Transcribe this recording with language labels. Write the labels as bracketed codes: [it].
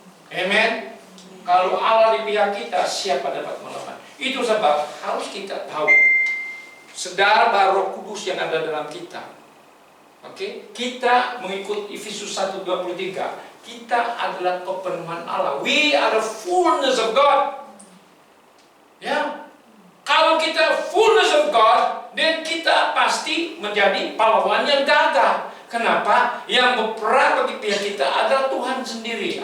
[ms] Amen. Kalau Allah di pihak kita, siapa dapat melawan? Itu sebab harus kita tahu, sedar bahwa Roh Kudus yang ada dalam kita. Oke, kita mengikut Efesus 1:23. Kita adalah kepenuhan Allah. [en] We are the fullness of God. [ms] Ya, kalau kita [en] fullness of God, [ms] dan kita pasti menjadi pahlawan yang gagah. Kenapa? Yang berperang bagi pihak kita adalah Tuhan sendiri.